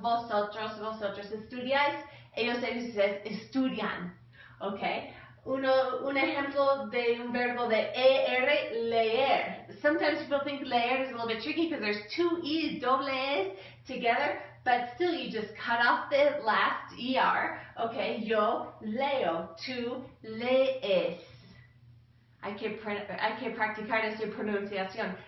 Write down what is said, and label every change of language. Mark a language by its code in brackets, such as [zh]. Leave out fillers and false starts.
[es] Vosotros, vosotros estudiáis. Ellos, ustedes estudian. Okay. Un ejemplo de un verbo de ER, leer. [en] Sometimes people think leer is a little bit tricky because there's two E's, doble E's together, but still you just cut off the last ER. [es] Okay, yo leo, tú lees. Hay que practicar esta pronunciación.